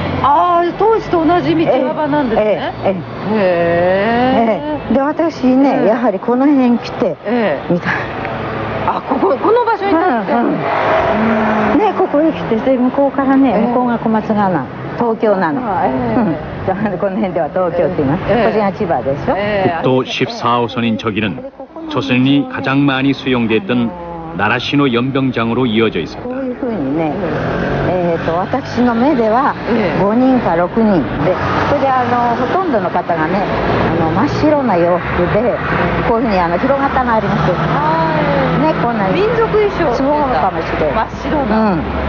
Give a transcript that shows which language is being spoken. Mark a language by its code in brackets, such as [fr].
[ja] ああ、当時と同じ道幅なんですね。で、私ね、やはりこの辺来て見た。あ、この場所に立って。ね、ここへ来て、で向こうからね、向こうが小松川なの、東京なの。この辺では東京って言います。こっちが千葉でしょ。 [ko] 국도 14호선인 저기는 조선인이 가장 많이 수용됐던 나라시노 연병장으로 이어져 있었다. [ja] こういうふうにね、私の目では5人か6人で、それでほとんどの方がね、真っ白な洋服でこういうふうに広がったのあります。ね、こんな民族衣装そうかもしれない。真っ白な。